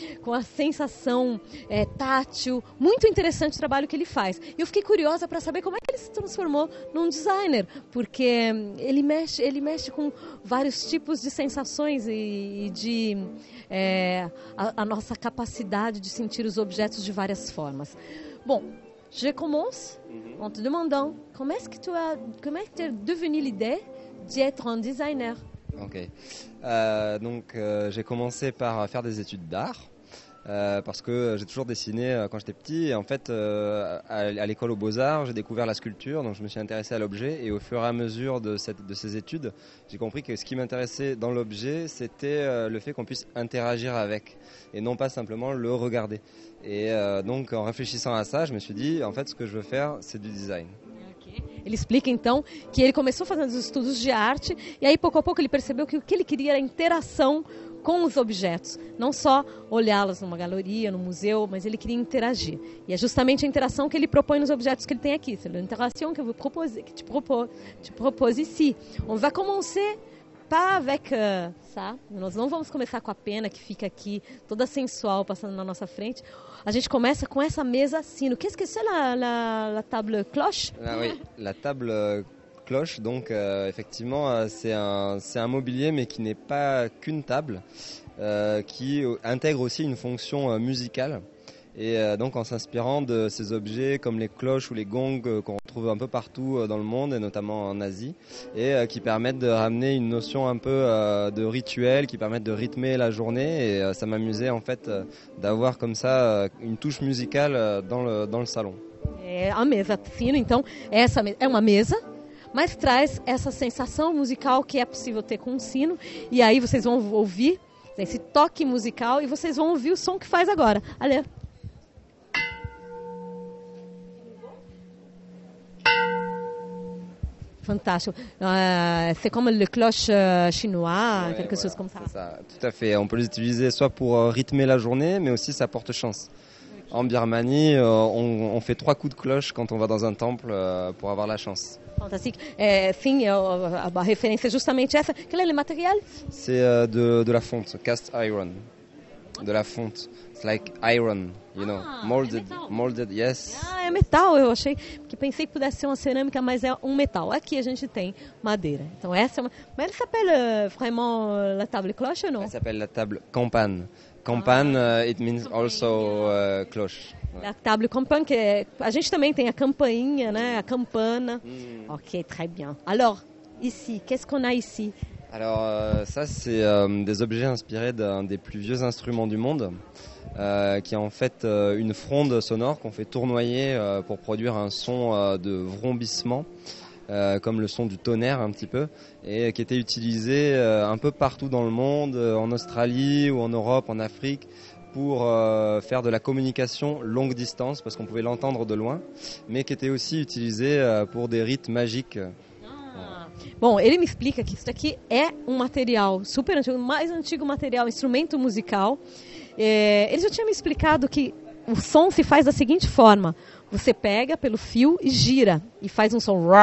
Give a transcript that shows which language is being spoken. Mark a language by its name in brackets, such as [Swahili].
[Portuguese] Com a sensação tátil. Muito interessante o trabalho que ele faz. E eu fiquei curiosa para saber como é que ele se transformou num designer, porque ele mexe com vários tipos de sensações e de... a nossa capacidade de sentir os objetos de várias formas. [French] Bon, je commence en te demandant comment est-ce que tu es devenu l'idée d'être un designer? Ok. Donc j'ai commencé par faire des études d'art. Parce que j'ai toujours dessiné quand j'étais petit et en fait à l'école aux Beaux-Arts j'ai découvert la sculpture, donc je me suis intéressé à l'objet et au fur et à mesure de ces études j'ai compris que ce qui m'intéressait dans l'objet c'était le fait qu'on puisse interagir avec et non pas simplement le regarder et donc en réfléchissant à ça je me suis dit en fait ce que je veux faire c'est du design. [Portuguese] Ele explica então que ele começou fazendo os estudos de arte e aí pouco a pouco ele percebeu que o que ele queria era interação com os objetos, não só olhá-los numa galeria, no museu, mas ele queria interagir. E é justamente a interação que ele propõe nos objetos que ele tem aqui. [French] C'est l'interaction que te propose ici. On va commencer pas avec ça. [Portuguese] Nós não vamos começar com a pena que fica aqui, toda sensual, passando na nossa frente. A gente começa com essa mesa sino. [French] Qu'est-ce que c'est la table cloche? Oui, la table cloche, donc effectivement c'est un mobilier mais qui n'est pas qu'une table, qui intègre aussi une fonction musicale et donc en s'inspirant de ces objets comme les cloches ou les gongs qu'on retrouve un peu partout dans le monde et notamment en Asie et qui permettent de ramener une notion un peu de rituel, qui permettent de rythmer la journée et ça m'amusait en fait d'avoir comme ça une touche musicale dans le salon. [Portuguese] A mesa fina, então essa é uma mesa, mas traz essa sensação musical que é possível ter com um sino. E aí vocês vão ouvir esse toque musical e vocês vão ouvir o som que faz agora. [French] Allez. [Portuguese] Fantástico. [French] C'est comme le cloche chinois, quelque chose comme ça. C'est ça. Tout à fait. On peut l'utiliser soit pour rythmer la journée, mais aussi ça porte chance. En Birmanie, on fait 3 coups de cloche quand on va dans un temple pour avoir la chance. Fantastique. [Portuguese] Sim, a referência é justamente essa. [French] Quel est le matériel? C'est de la fonte, cast iron. de la fonte. [English] It's like iron, you know, molded, yes. [Portuguese] Ah, é metal, eu achei, que pensei que pudesse ser uma cerâmica, mas é um metal. Aqui a gente tem madeira. Então essa é uma... Mas [French] elle s'appelle vraiment la table cloche ou [Portuguese] não? [French] Elle s'appelle la table campane. Campane, it means also cloche. La table campane, [Portuguese] que é... a gente também tem a campainha, né, a campana. [French] Ok, très bien. Alors, ici, qu'est-ce qu'on a ici? Alors ça c'est des objets inspirés d'un des plus vieux instruments du monde, qui est en fait une fronde sonore qu'on fait tournoyer pour produire un son de vrombissement, comme le son du tonnerre un petit peu, et qui était utilisé un peu partout dans le monde, en Australie ou en Europe, en Afrique, pour faire de la communication longue distance, parce qu'on pouvait l'entendre de loin, mais qui était aussi utilisé pour des rites magiques. [Portuguese] Bom, ele me explica que isso aqui é um material super antigo, o mais antigo material, instrumento musical. Ele já tinha me explicado que o som se faz da seguinte forma. Você pega pelo fio e gira, e faz um som.